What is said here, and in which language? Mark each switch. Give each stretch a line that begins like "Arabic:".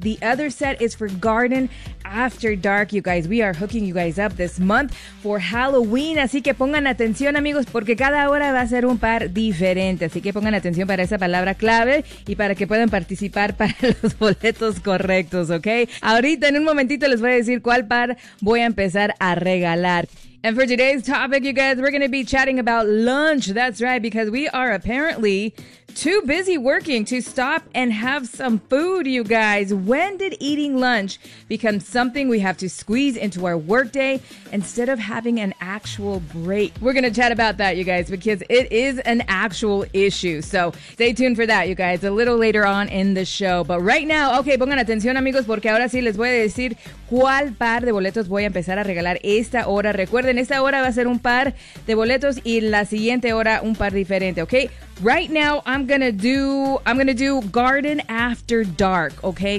English: The other set is for Garden After Dark. You guys, we are hooking you guys up this month for Halloween.
Spanish: Así que pongan atención, amigos, porque cada hora va a ser un par diferente. Así que pongan atención para esa palabra clave y para que puedan participar para los boletos correctos, ¿ok? Ahorita, en un momentito, les voy a decir cuál par voy a empezar a regalar.
English: And for today's topic, you guys, we're going to be chatting about lunch. That's right, because we are apparently too busy working to stop and have some food, you guys. When did eating lunch become something we have to squeeze into our workday instead of having an actual break? We're going to chat about that, you guys, because it is an actual issue. So stay tuned for that, you guys, a little later on in the show. But right now, okay,
Spanish: pongan atención, amigos, porque ahora sí les voy a decir cuál par de boletos voy a empezar a regalar esta hora. Recuerden, esta hora va a ser un par de boletos y la siguiente hora un par diferente, okay?
English: Right now, I'm gonna do Garden After Dark, okay?